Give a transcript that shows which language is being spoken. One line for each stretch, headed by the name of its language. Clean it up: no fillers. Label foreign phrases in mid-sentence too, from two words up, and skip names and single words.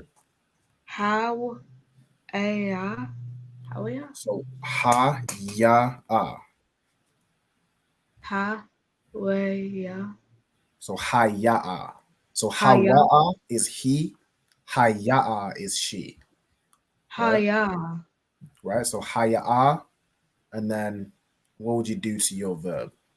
English: How? How? So ha ya a. Ha? Ya? So ha ya a. So Haya. hawa'a is he, haya'a is she. Haya. Right? So haya'a, and then what would you do to your verb?